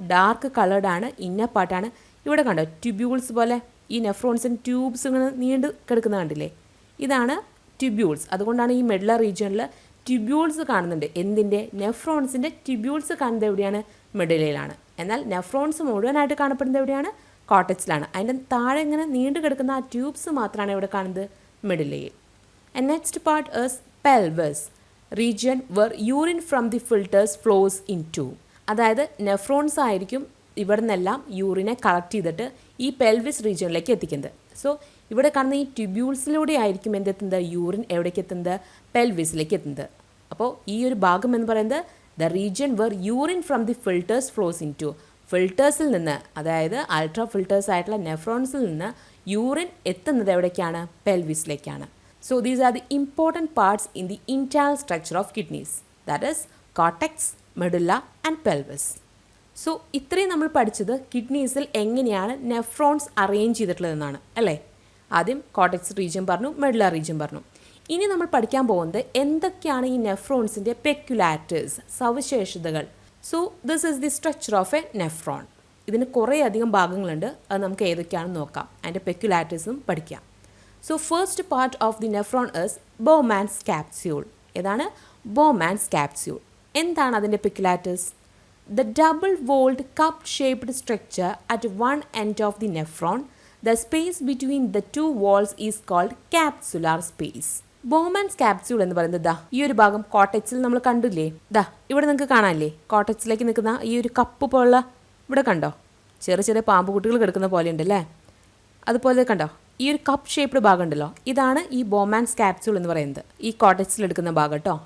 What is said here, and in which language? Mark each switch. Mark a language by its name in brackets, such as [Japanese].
[Malayalam] Dark coloured ആണ്, inner പാർട്ടാണ്. ഇവിടെ കണ്ടോ ട്യൂബ്യൂൾസ് പോലെ ഈ നെഫ്രോൺസിന് ട്യൂബ്സ് ഇങ്ങനെ നീണ്ട് കിടക്കുന്ന കണ്ടില്ലേ, ഇതാണ് ട്യൂബ്യൂൾസ്. അതുകൊണ്ടാണ് ഈ മെഡുലർ റീജിയണിൽ ട്യൂബ്യൂൾസ് കാണുന്നുണ്ട്. എന്തിൻ്റെ? നെഫ്രോൺസിൻ്റെ ട്യൂബ്യൂൾസ് കാണുന്നത് എവിടെയാണ്? മെഡുലയിലാണ്. എന്നാൽ നെഫ്രോൺസ് മുഴുവനായിട്ട് കാണപ്പെടുന്നത് എവിടെയാണ്? കോർട്ടെക്സിലാണ്. അതിൻ്റെ താഴെ ഇങ്ങനെ നീണ്ടു കിടക്കുന്ന ആ ട്യൂബ്സ് മാത്രമാണ് ഇവിടെ കാണുന്നത്, മെഡുലയിൽ. [English] And next part is pelvis region where urine from the filters flows into. [Malayalam] അതായത് നെഫ്രോൺസ് ആയിരിക്കും ഇവിടെ നിന്നെല്ലാം യൂറിനെ കളക്ട് ചെയ്തിട്ട് ഈ പെൽവിസ് റീജിയനിലേക്ക് എത്തിക്കുന്നത്. സോ ഇവിടെ കാണുന്ന ഈ ട്യൂബ്യൂൾസിലൂടെ ആയിരിക്കും എന്തെത്തുന്നത്? യൂറിൻ എവിടേക്ക് എത്തുന്നത്? പെൽവിസിലേക്ക് എത്തുന്നത്. അപ്പോൾ ഈ ഒരു ഭാഗം എന്ന് പറയുന്നത് [English] The region where urine from the filters flows into. [Malayalam] ഫിൽറ്റേഴ്സിൽ നിന്ന്, അതായത് അൾട്രാ ഫിൽറ്റേഴ്സ് ആയിട്ടുള്ള നെഫ്രോൺസിൽ നിന്ന് യൂറിൻ എത്തുന്നത് എവിടേക്കാണ്? പെൽവിസിലേക്കാണ്. [English] So these are the important parts in the internal structure of kidneys, that is cortex, medulla and pelvis. [Malayalam] So ഇത്രയും നമ്മൾ പഠിച്ചത് കിഡ്നീസിൽ എങ്ങനെയാണ് നെഫ്രോൺസ് അറേഞ്ച് ചെയ്തിട്ടുള്ളതെന്നാണ് അല്ലേ. ആദ്യം കോർട്ടെക്സ് റീജിയൻ പറഞ്ഞു, മെഡുല റീജിയൻ പറഞ്ഞു. ഇനി നമ്മൾ പഠിക്കാൻ പോകുന്നത് എന്തൊക്കെയാണ് ഈ നെഫ്രോൺസിൻ്റെ പെക്യുലാരിറ്റീസ്, സവിശേഷതകൾ. [English] So this is the structure of a nephron. [Malayalam] ഇതിന് കുറേ അധികം ഭാഗങ്ങളുണ്ട്, അത് നമുക്ക് ഏതൊക്കെയാണെന്ന് നോക്കാം, അതിൻ്റെ പെക്യുലാരിറ്റീസും പഠിക്കാം. [English] So first part of the nephron is Bowman's capsule. [Malayalam] ഏതാണ്? Bowman's capsule. എന്താണ് അതിൻ്റെ peculiarities? [English] The double-walled cup-shaped structure at one end of the nephron. The space between the two walls is called capsular space. [Malayalam] Bowman's capsule എന്ന് പറയുന്നത് ദാ ഈ ഒരു ഭാഗം കോർട്ടെക്സിൽ നമ്മൾ കണ്ടില്ലേ, ദാ ഇവിടെ നിങ്ങൾക്ക് കാണാനില്ലേ, കോർട്ടെക്സിലേക്ക് നിൽക്കുന്ന ഈ ഒരു കപ്പ് പോലുള്ള, ഇവിടെ കണ്ടോ ചെറിയ ചെറിയ പാമ്പ് കുട്ടികൾ കിടക്കുന്ന പോലെ ഉണ്ടല്ലേ, അതുപോലെ കണ്ടോ ഈ ഒരു കപ്പ് ഷേപ്ഡ് ഭാഗം ഉണ്ടല്ലോ, ഇതാണ് ഈ ബോമാൻസ് ക്യാപ്സ്യൂൾ എന്ന് പറയുന്നത്, ഈ കോർട്ടെക്സിൽ എടുക്കുന്ന ഭാഗം കേട്ടോ.